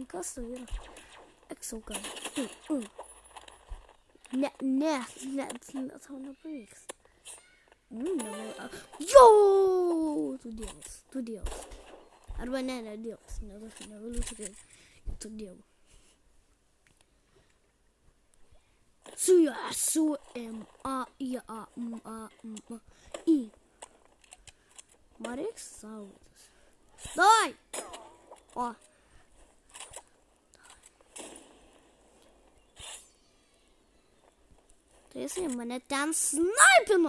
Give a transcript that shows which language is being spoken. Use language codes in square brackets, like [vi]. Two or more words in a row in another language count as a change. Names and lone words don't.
[lt] Kas tai yra? Exogun. Ne, tau nepavyks. Jo! Tu dievas. Arba ne dievas. Negaliu tikėti. Tu dievas. Su ja, su M, A, I, A, M, A, M, A, I. Man reiks saugotis. Davai! O. Tai jisai mane ten snaipino.